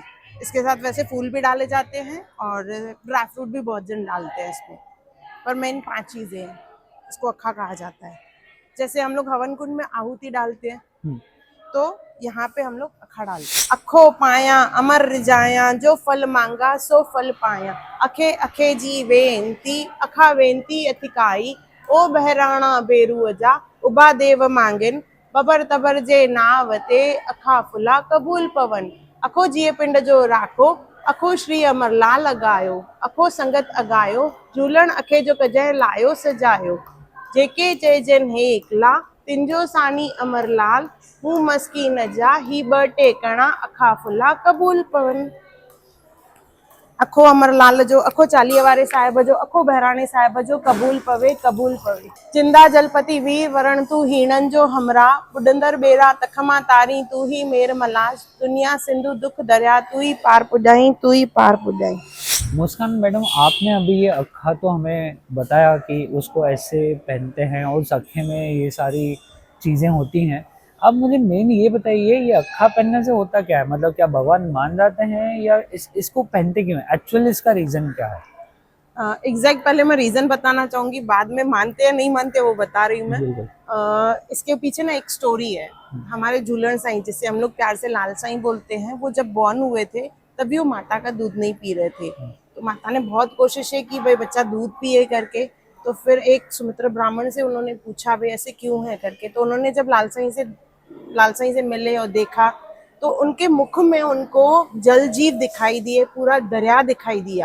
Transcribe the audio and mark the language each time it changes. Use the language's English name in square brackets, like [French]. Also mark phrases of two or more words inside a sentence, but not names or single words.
[Hindi] इसके साथ वैसे फूल भी डाले जाते हैं और [English] dry fruit [Hindi] भी बहुत जन डालते हैं इसमें, पर मेन 5 चीजें हैं। इसको अक्खा कहा जाता है। जैसे हम लोग हवन कुंड में आहुति डालते हैं, तो यहाँ पे हम लोग अखा डालते हैं। [Sindhi] अखो पाया अमर रिजाया, जो फल मांगा सो फल पाया। अखे अखे जी वेंती, अखा वेंती अथिकाई। ओ बहराणा बेरू जा, उबा देव मांगिन। बबर तबर जे नावते, अखा फुला कबूल पवन। अखो जिए पिंड जो राखो, अखो श्री अमर लाल अगायो। अखो संगत अगायो, झूलण अखे जो कजह लायो सजायो। जेके जय जन हे एकला, तिंजो सानी अमर लाल। हूँ मस्की न जा, ही ब टेकणा, अखा फुला कबूल पवन। अखो अमर लाल जो, अखो चालीहे वारे साहिब जो, अखो बहराणे साहिब जो, कबूल पवे कबूल पवे। जिंदा जलपति वीर वरण तू हीणन जो हमरा। बुडंदर बेरा तखमा तारी, तू ही मेर मलाज। दुनिया सिंधु दुख दरिया, तू ही पार पुजाई, तू ही पार पुजाई। [Hindi] मुस्कान मैडम, आपने अभी ये अक्खा तो हमें बताया कि उसको ऐसे पहनते हैं और उस अक्खे में ये सारी चीज़ें होती हैं। अब मुझे मेन ये बताइए, ये अक्खा पहनने से होता क्या है? मतलब क्या भगवान मान जाते हैं या इसको पहनते क्यों है? एक्चुअली इसका रीज़न क्या है? एग्जैक्ट पहले मैं रीजन बताना चाहूंगी, बाद में मानते या नहीं मानते वो बता रही हूँ मैं। बिल्कुल। इसके पीछे ना एक स्टोरी है। हमारे झूलण साईं, जिसे हम लोग प्यार से लाल साईं बोलते हैं, वो जब बॉर्न हुए थे तभी वो माता का दूध नहीं पी रहे थे। तो माता ने बहुत कोशिशें की भाई बच्चा दूध पिए करके। तो फिर एक सुमित्रा ब्राह्मण से उन्होंने पूछा भाई ऐसे क्यों है करके। तो उन्होंने जब लाल साईं से मिले और देखा तो उनके मुख में उनको जल जीव दिखाई दिए, पूरा दरिया दिखाई दिया।